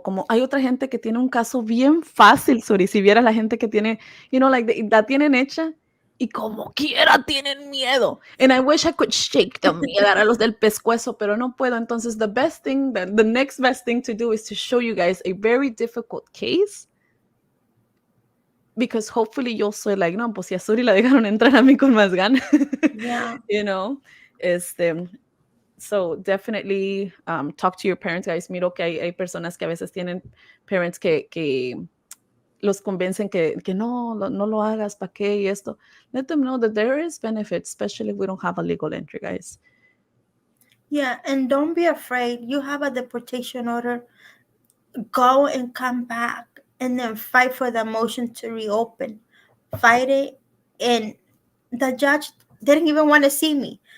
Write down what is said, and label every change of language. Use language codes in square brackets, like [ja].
[es] Como hay otra gente que tiene un caso bien fácil, Suri. Si vieras la gente que tiene, la tienen hecha y como quiera tienen miedo. [en] And I wish I could shake them [es] y agarrar los del pescuezo, pero no puedo. [en] Entonces, the next best thing to do is to show you guys a very difficult case. Because hopefully [es] yo soy like, no, pues si a Suri la dejaron entrar a mí con más ganas. [en] Yeah. So definitely talk to your parents, guys. [es] Miro que hay personas que a veces tienen parents que los convencen que no lo hagas, ¿para qué? Y esto. [en] Let them know that there is benefits, especially if we don't have a legal entry, guys. Yeah, and don't be afraid. You have a deportation order. Go and come back and then fight for the motion to reopen. Fight it. And the judge didn't even want to see me.